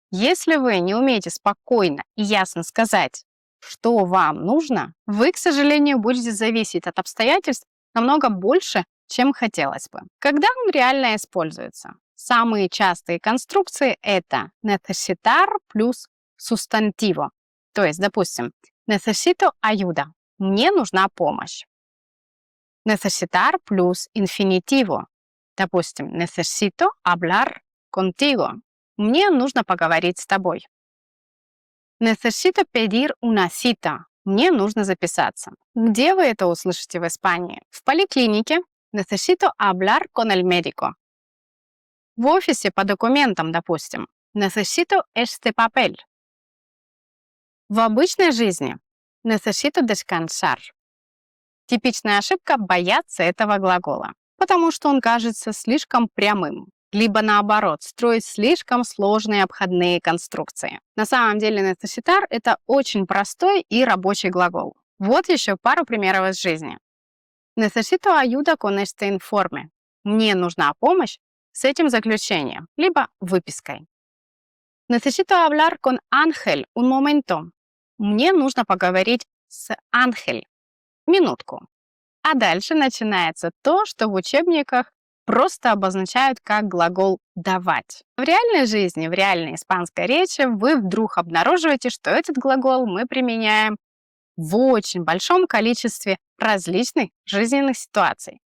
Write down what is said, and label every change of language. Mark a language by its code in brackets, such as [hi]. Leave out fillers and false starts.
[ru] Если вы не умеете спокойно и ясно сказать, что вам нужно, вы, к сожалению, будете зависеть от обстоятельств намного больше, чем хотелось бы. Когда он реально используется? Самые частые конструкции – это necesitar плюс sustantivo. То есть, допустим, [es] necesito ayuda [ru] – мне нужна помощь. [es] Necesitar плюс infinitivo. Допустим, necesito hablar contigo. [ru] Мне нужно поговорить с тобой. [es] Necesito pedir una cita. [ru] Мне нужно записаться. Где вы это услышите в Испании? В поликлинике. [es] Necesito hablar con el médico. [ru] В офисе по документам, допустим. [es] Necesito este papel. [ru] В обычной жизни [es] necesito descansar. [ru] Типичная ошибка — бояться этого глагола, потому что он кажется слишком прямым, либо наоборот, строить слишком сложные обходные конструкции. На самом деле necesitar — это очень простой и рабочий глагол. Вот еще пару примеров из жизни. [es] Necesito ayuda con este informe. [ru] Мне нужна помощь с этим заключением, либо выпиской. [es] Necesito hablar con Ángel un momento. [ru] Мне нужно поговорить с Ángel. Минутку. А дальше начинается то, что в учебниках просто обозначают как глагол «давать». В реальной жизни, в реальной испанской речи вы вдруг обнаруживаете, что этот глагол мы применяем в очень большом количестве различных жизненных ситуаций.